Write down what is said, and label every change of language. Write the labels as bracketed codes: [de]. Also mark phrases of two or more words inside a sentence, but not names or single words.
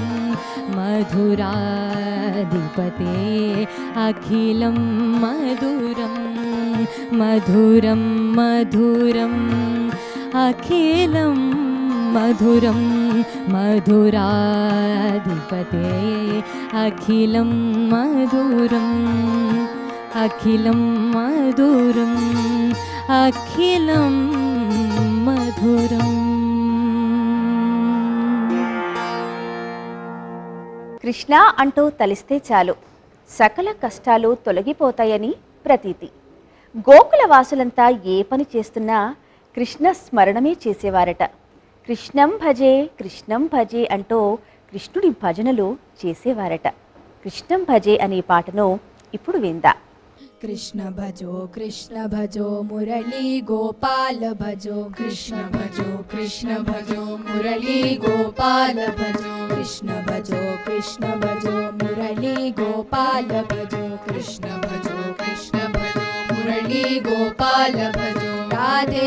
[sa] मधुराधिपते अखिलं मधुरं मधुरं मधुरम् अखिलं मधुरं मधुराधिपते अखिलं मधुरम् अखिलं मधुरम् अखिलं मधुरम् [te] కృష్ణ అంటూ తలిస్తే చాలు సకల కష్టాలు తొలగిపోతాయని ప్రతీతి. గోకుల వాసులంతా ఏ పని చేస్తున్నా కృష్ణ స్మరణమే చేసేవారట. [sa] కృష్ణం భజే [te] అంటూ కృష్ణుడి భజనలు చేసేవారట. [sa] కృష్ణం భజే [te] అనే పాటను ఇప్పుడు విందా. [hi] कृष्ण भजो मुरली गोपाल भजो कृष्ण भजो मुरली गोपाल भजो कृष्ण भजो मुरली गोपाल भजो कृष्ण भजो मुरली गोपाल भजो राधे